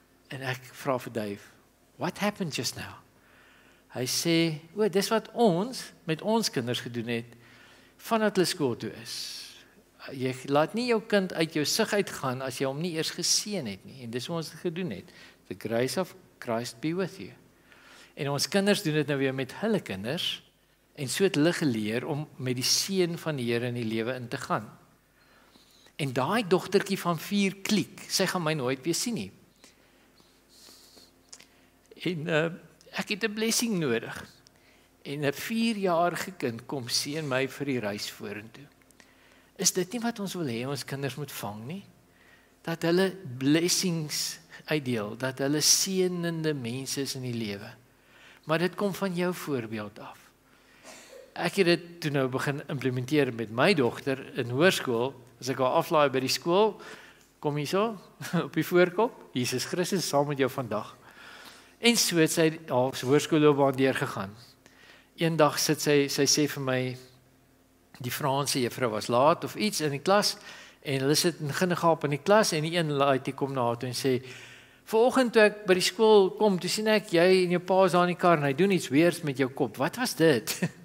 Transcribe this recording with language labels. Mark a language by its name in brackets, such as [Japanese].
[Afrikaans] En ek vra vir Dave, [English] "What happened just now?" [Afrikaans] Hy sê, "O, dis wat ons met ons kinders gedoen het vandat hulle skool toe is. Jy laat nie jou kind uit jou sig uitgaan as jy hom nie eers geseën het nie. En dis wat ons gedoen het. [English] The grace of Christ be with you." [Afrikaans] En ons kinders doen dit nou weer met hulle kinders en so het hulle geleer om met die seën van die Here in die lewe in te gaan. En daai dogtertjie van 4 klik, sy gaan my nooit weer sien nie. En ek het 'n blessing nodig. En 'n 4-jarige kind kom seën my vir die reis vorentoe. Is dit nie wat ons wil hê ons kinders moet vang nie? Dat hulle blessings uitdeel, dat hulle seënende mense is in die lewe. Maar dit kom van jou voorbeeld af. Ek het dit toe nou begin implementeer met my dogter in hoërskool. As ek haar aflaai by die skool, kom hierso op die voorkop, Jesus Christus saam met jou vandag. En so het sy haar hoërskoolloopbaan deurgegaan. Eendag sit sy sê vir my, die Franse juffrou was laat of iets in die klas, en hulle sit in ginnegaap in die klas, en die een laaitjie kom na haar toe en sê, "Vanoggend toe ek by die skool kom, toe sien ek jy en jou pa is daar in die kar en hy doen iets weers met jou kop. Wat was dit?"